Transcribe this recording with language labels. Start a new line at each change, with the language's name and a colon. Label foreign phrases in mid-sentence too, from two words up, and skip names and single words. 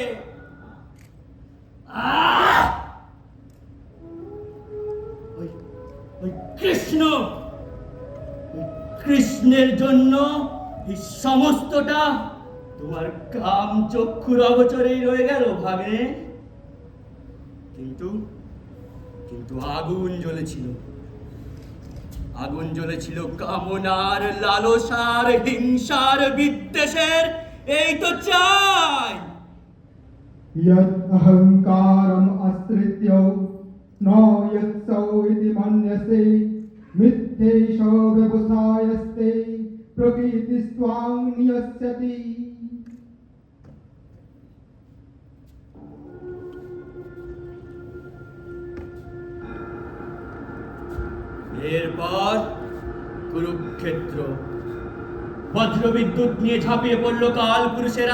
Bangla: ওই কৃষ্ণ, কৃষ্ণের জন্য এই সমস্তটা তোমার কাম চক্ষুর অগোচরেই রয়ে গেল ভাগে। কিন্তু কিন্তু আগুন জ্বলেছিল, আগুন জ্বলেছিল কামনার, লালসার, হিংসার, বিদ্বেষের। এই তো চাই।
Sanskrit: यत् अहङ्कारम् आश्रित्य न यत्सौ इति मन्यसे मिथ्येष व्यवसायस्ते प्रकृतिस्त्वां नियस्यति।
Bangla: এরপর কুরুক্ষেত্র। বজ্রবিদ্যুৎ নিয়ে ঝাঁপিয়ে পড়ল কাল পুরুষেরা।